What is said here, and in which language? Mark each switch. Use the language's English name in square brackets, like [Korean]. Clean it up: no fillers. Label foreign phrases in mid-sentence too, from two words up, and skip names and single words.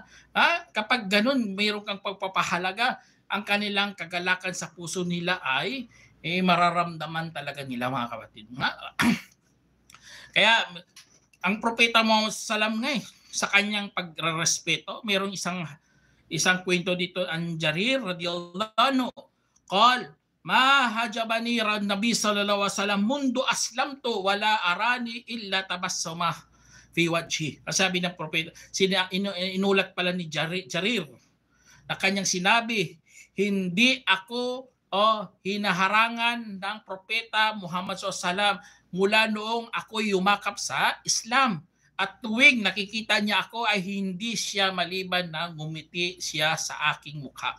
[Filipino] Kapag ganun, mayroon kang pagpapahalaga, ang kanilang kagalakan sa puso nila ay mararamdaman talaga nila, mga kapatid. Kaya ang propeta Muhammad sallam nga sa kanyang pagrespeto, mayroong isang kwento dito ang Jarir [Arabic] رضي الله عنه. قال ما حجبني النبي صلى الله عليه وسلم منذ أسلمت ولا رآني إلا تبسم في وجهي. [Filipino] Sabi ng propeta, inulat pala ni Jarir na kanyang sinabi, hindi ako hinaharangan ng propeta Muhammad SAW mula noong ako yumakap sa Islam. At tuwing nakikita niya ako ay hindi siya maliban na ngumiti siya sa aking mukha.